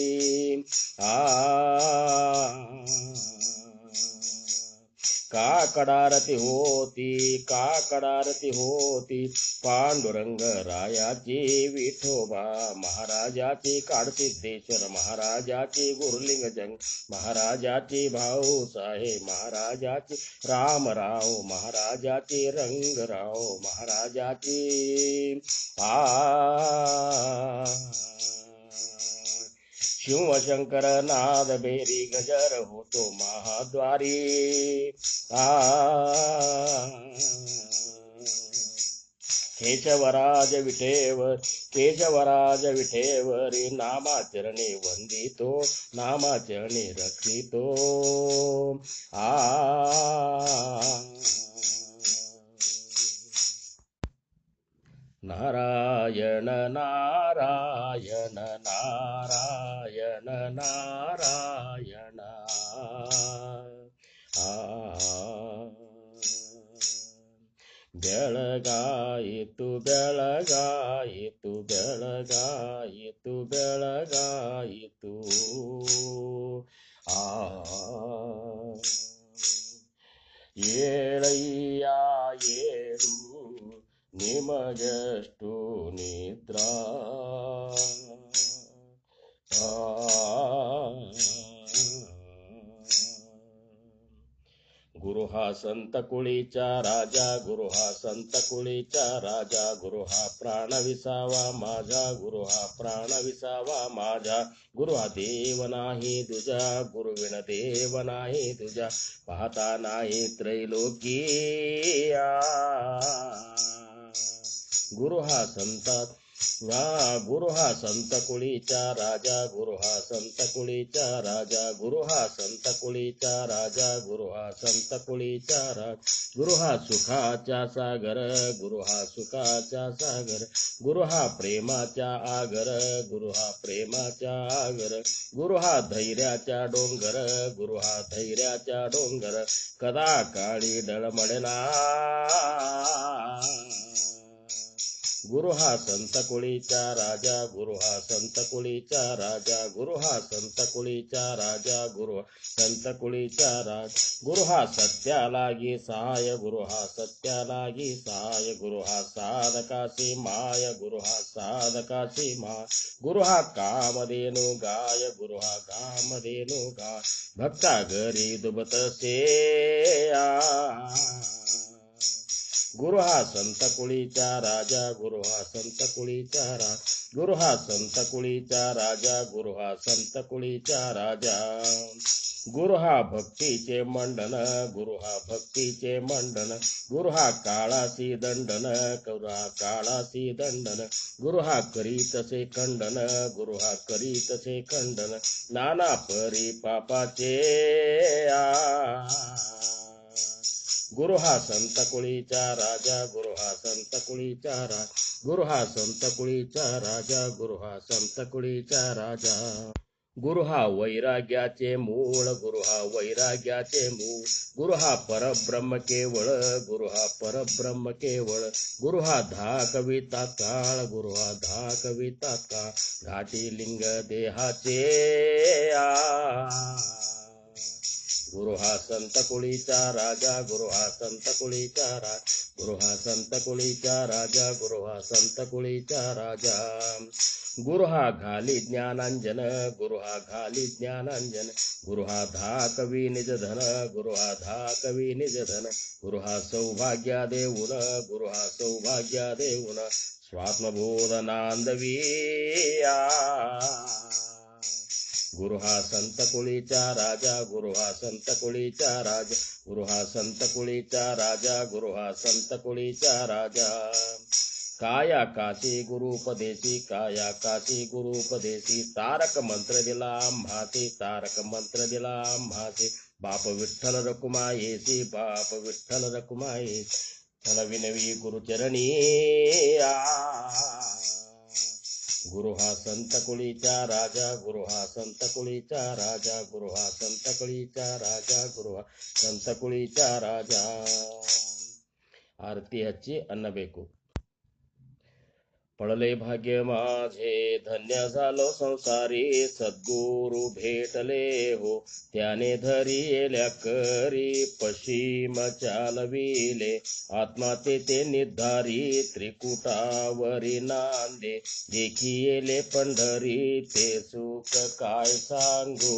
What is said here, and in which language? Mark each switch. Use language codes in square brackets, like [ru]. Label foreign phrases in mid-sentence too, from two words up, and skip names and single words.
[mr] काकडारती होती पांडुरंग रायाची विठोबा महाराजाची काडसिद्धेश्वर महाराजाची गुरुलिंग जंग महाराजाची भाऊसाहेब महाराजाची रामराव महाराजाची रंगराव महाराजाची शिवशंकर नाद बेरी गजर होतो महाद्वारी केशवराज विठेवरी नामाचरणे वंदितो नामाचरणे रक्षितो नारायण नारायण नारायण नारायण [kn] ಬೆಳಗಾಯಿತು ಬೆಳಗಾಯಿತು ಬೆಳಗಾಯಿತು ಬೆಳಗಾಯಿತು ಏಳಯ್ಯ ಏಳು ನಿಮಗೆಷ್ಟು ನಿದ್ರಾ [mr] गुरु हा संत कुळीचा राजा गुरु हा संत कुळीचा राजा गुरु हा प्राण विसावा माझा गुरु हा प्राण विसावा माझा गुरु हा देव नाही तुझा गुरुविण देव नाही तुझा पाहता नाही त्रैलोकिया गुरु हा संतात गुरु हा संत कुळीचा राजा गुरु हा संत कुळीचा राजा गुरु हा संत कुळीचा राजा गुरु हा संत कुळीचा राजा गुरु हा सुखाचा सागर गुरु हा सुखाचा सागर गुरु हा प्रेमाचा आगर गुरु हा प्रेमाचा आगर गुरु हा धैर्याचा डोंगर गुरु हा धैर्याचा डोंगर कदा काळी डळमळना गुरु हा संत कुळीचा राजा गुरु हा संत कुळीचा राजा गुरु हा संत कुळीचा राजा गुरु संत कुळीचा राजा गुरु हा सत्यालागी सहाय गुरु हा सत्यालागी सहाय गुरु हा साधकासी माय गुरु हा साधकासी माय गुरु हा कामधेनु गाय गुरु हा कामधेनु गाय भक्ता घरी दुबतसे गुरु हा संत कुळीचा राजा गुरु हा संत कुळीचा राजा गुरु हा संत कुळीचा राजा गुरु हा संत कुळीचा राजा गुरु हा भक्तीचे मंडन गुरु हा भक्तीचे मंडन गुरु हा काळासी दंडन गुरु हा काळासी दंडन गुरु हा करीतसे खंडन गुरु हा करीतसे खंडन नाना परी पापाचे गुरु हा संत कुळीचा राजा गुरु हा संत कुळीचा राजा गुरु हा संत कुळीचा राजा गुरु हा संत कुळीचा राजा गुरु हा वैराग्याचे मूळ गुरु हा वैराग्याचे मूळ गुरु हा परब्रह्म केवळ गुरु हा परब्रह्म केवळ गुरु हा धाकविता काळ गुरु हा धाकविता काळ घाटी लिंग देहाचे गुरु हा संत कुळीचा राजा गुरु हा संत कुळीचा राजा गुरु हा संत कुळीचा राजा गुरु हा संत कुळीचा राजा गुरु हा घाली ज्ञानांजन, गुरु हा घाली ज्ञानांजन, गुरु हा धाकवी निज धन, गुरु हा धाकवी निज धन, गुरु हा सौभाग्या देऊन, गुरु हा सौभाग्या देऊन, स्वात्मबोधनांदविया. गुरु हा संत कुळीचा राजा, गुरु हा संत कुळीचा राजा, गुरु हा संत कुळीचा राजा, गुरु हा संत कुळीचा राजा. काया काशी गुरुपदेशी, काया काशी गुरुपदेशी, तारक मंत्र दिला आम्हासी, तारक मंत्र दिला आम्हासी, बाप विठ्ठल रकुमायेसी, बाप विठ्ठल रकुमायेसी, विनवी गुरुचरणी. गुरु हा संत कुळीचा राजा, गुरु हा संत कुळीचा राजा, गुरु हा संत कुळीचा राजा, गुरु हा संत कुळीचा राजा. [kn] ಆರತಿ ಹಚ್ಚಿ ಅನ್ನಬೇಕು. [mr] पडले भाग्य माझे धन्य झालो संसारी, सद्गुरु भेटले हो त्याने धरियेल्या करी, पश्चिम चालविले आत्मा ते निर्धारी, त्रिकुटावरी नांदे देखियेले पंढरी, ते सुख काय सांगू.